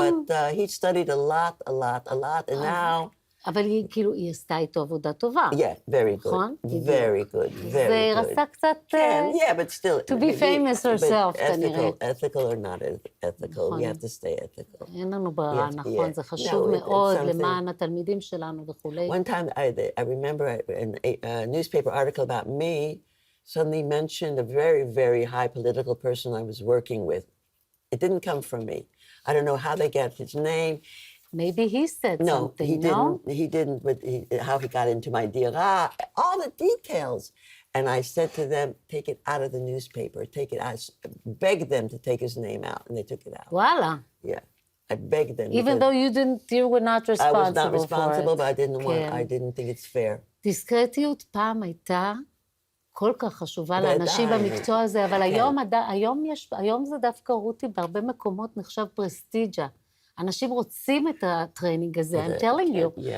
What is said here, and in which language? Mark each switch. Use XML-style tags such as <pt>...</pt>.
<en>But he studied a lot, and now...</en> <he>אבל היא עשתה איתו עבודה טובה.</he> <en>Yeah, very good.</en> <he>נכון?</he> <en>Very good, very good.</en> <he>זה רצה קצת...</he> <en>Yeah, but still... To be famous herself,</en> <he>כנראה.</he> <en>Ethical or not ethical, you have to stay ethical.</en> <he>אין לנו ברירה, נכון, זה חשוב מאוד למען התלמידים שלנו וכולי.</he> <en>One time, I remember a newspaper article about me suddenly mentioned a very, very high political person I was working with. It didn't come from me. I don't know how they get his name. Maybe he said something, no? He didn't, but how he got into my dira, all the details. And I said to them, take it out of the newspaper, take it out. I begged them to take his name out, and they took it out. Voila. Yeah, I begged them. Even though you were not responsible for it. I was not responsible, but I didn't think it's fair.</en> <he>דיסקרטיות פעם הייתה כל כך חשובה לאנשים במקצוע הזה, אבל היום זה דווקא רותי, בהרבה מקומות נחשב פרסטיג'ה. אנשים רוצים את הטריינינג הזה,</he> <en>I'm telling you.</en>